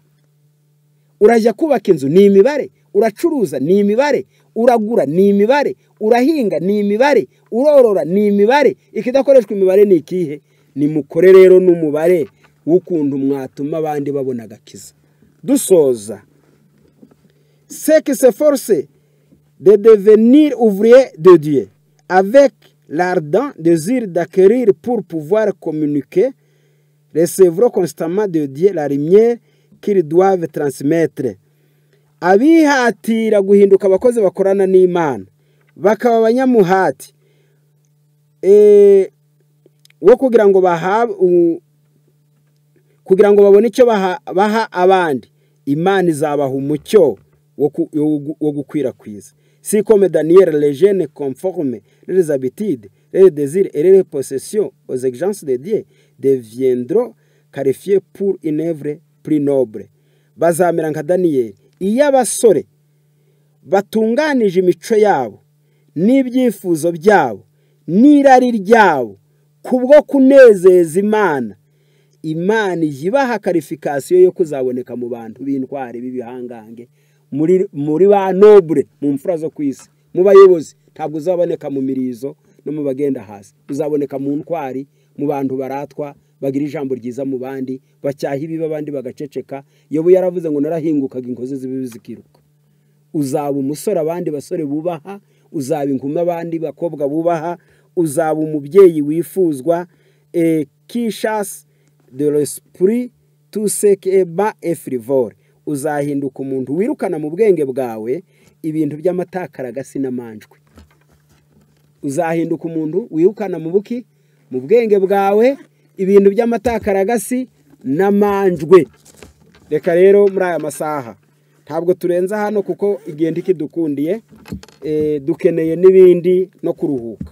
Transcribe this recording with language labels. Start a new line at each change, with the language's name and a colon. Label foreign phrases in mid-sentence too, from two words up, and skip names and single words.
Kinyarwanda: Urajya kubaka inzu ni imibare, uracuruza ni imibare, uragura ni imibare, urahinga ni imibare, urorora ni imibare. Ikidakoreshwa imibare ni ikihe? Nimukore rero n'umubare w'ukuntu mwatuma abandi babona agakiza. Dusoza,
French: c'est que s'efforcer de devenir ouvrier de Dieu avec l'ardent désir d'acquérir pour pouvoir communiquer, recevront constamment de Dieu la lumière qu'ils doivent transmettre.
Kinyarwanda: Abihatira guhinduka abakozi bakorana n'Imana bakaba abanyamuhati wo kugira ngo babone icyo baha abandi, Imana izabaha umucyo wo gukwirakwiza.
French: Si comme Daniel, les jeunes conformes les habitudes, les désirs et les possessions aux exigences de Dieu deviendront qualifiés pour une œuvre plus noble.
Kinyarwanda: Bazamera nka Daniel. Iyo abasore batunganije imico yabo n'ibyifuzo byabo n'irari ryabo kubwo kunezeza Imana, Imana ibaha karifikasiyo yo kuzaboneka mu bantu b'intwari b'ibihangange, muri ba noble, mu mfura zo kwisi, mu bayobozi. Ntabwo uzaboneka mu mirizo no mu bagenda hasi, uzaboneka mu ntwari, mu bantu baratwa, bagira ijambo ryiza mu bandi, bacyaha ibibi abandi bagaceceka. Yobu yaravuze ngo narahingukaga inkozi z'ibibi zikiruka. Uzaba umusore abandi basore bubaha, uzaba inkumi abandi bakobwa bubaha, uzaba umubyeyi wifuzwa,
French: qui chasse de l'esprit tout ce qui est bas et frivole.
Kinyarwanda: Uzahinduka umuntu wirukana mu bwenge bwawe ibintu by'amatakaragasi n'amanjwe. Uzahinduka umuntu wirukana mu buki, mu bwenge bwawe ibintu by'amatakaragasi n'amanjwe. Reka rero muri aya masaha ntabwo turenza hano kuko igenda ikidukundiye, dukeneye n'ibindi no kuruhuka.